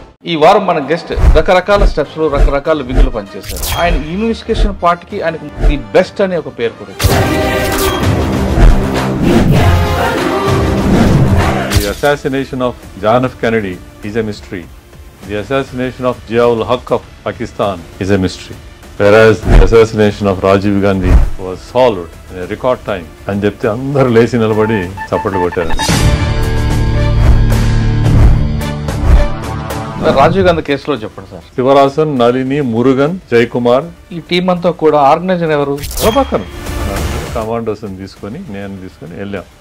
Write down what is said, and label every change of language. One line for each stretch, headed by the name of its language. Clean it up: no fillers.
Telugu: ఈ వారం మన గెస్ట్ రకరకాల స్టెప్స్ లో రకరకాల విధులు పనిచేశారు. ఆయన ఇన్వెస్టిగేషన్ పార్ట్ కి ఆయనకు ది బెస్ట్ అనే ఒక పేరు కూడా.
English: The assassination of John F. Kennedy is a mystery. The assassination of Ziaul Haq of Pakistan is a mystery. Whereas the assassination of Rajiv Gandhi was solved in a record time.
Telugu: అని చెప్తే అందరూ లేచి నిలబడి చప్పట్లు కొట్టారు. రాజీవ్ గాంధీ కేసులో చెప్పండి sir. Sivarasan, Nalini, Murugan, Jayakumar, ఈ టీం అంతా కూడా ఆర్గనైజర్ ఎవరు? ప్రభాకర్ కమాండోస్ తీసుకొని నేను తీసుకొని వెళ్ళాం.